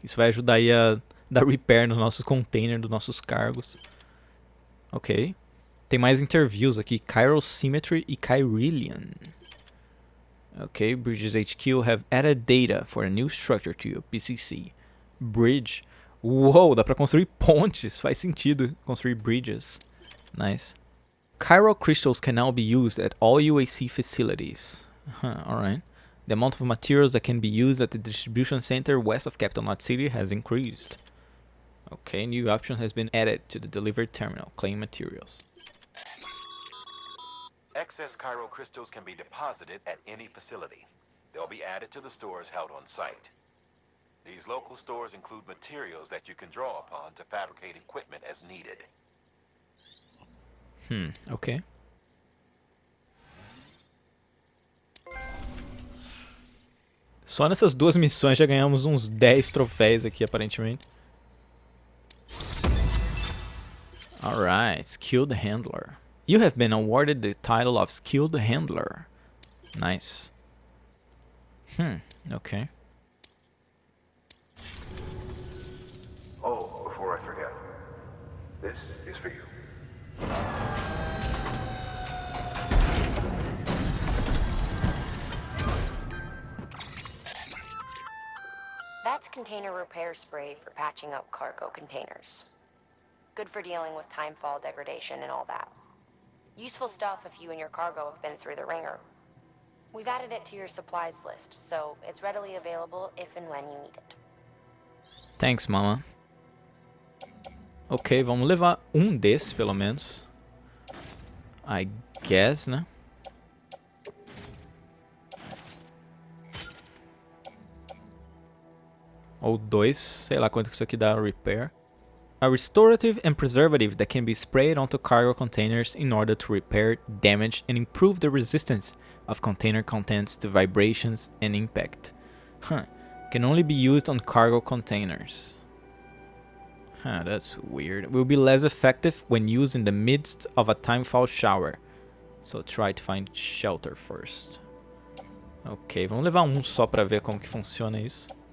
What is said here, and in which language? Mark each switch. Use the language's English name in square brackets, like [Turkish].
[Portuguese] Isso vai ajudar aí a dar repair nos nossos containers, dos nossos cargos. Ok. Tem mais interviews aqui. Chiral Symmetry e Chiralian. [English] Ok, Bridges HQ have added data for a new structure to your PCC. [Portuguese] Bridge. Uou, dá pra construir pontes. Faz sentido construir bridges. Nice. [English] Chiral crystals can now be used at all UAC facilities. Alright. The amount of materials that can be used at the distribution center west of Capital Knot City has increased. Okay, new option has been added to the delivery terminal. Claim materials. Excess chiral crystals can be deposited at any facility. They'll be added to the stores held on site. These local stores include materials that you can draw upon to fabricate equipment as needed. Ok. [Portuguese] Só nessas duas missões já ganhamos uns 10 troféus aqui, aparentemente. [English] Alright, Skilled Handler. You have been awarded the title of Skilled Handler. Nice. Okay. Oh, before I forget, this is for you. That's container repair spray for patching up cargo containers. Good for dealing with timefall degradation and all that. Useful stuff if you and your cargo have been through the ringer. We've added it to your supplies list, so it's readily available if and when you need it. Thanks, mama. [Portuguese] Ok, vamos levar um desses, pelo menos. [English] I guess, [Portuguese] né? Ou dois, sei lá quanto que isso aqui dá repair. [English] A restorative and preservative that can be sprayed onto cargo containers in order to repair damage and improve the resistance of container contents to vibrations and impact. Can only be used on cargo containers. That's weird. Will be less effective when used in the midst of a timefall shower. So try to find shelter first. [Portuguese] Ok, vamos levar um só pra ver como que funciona isso.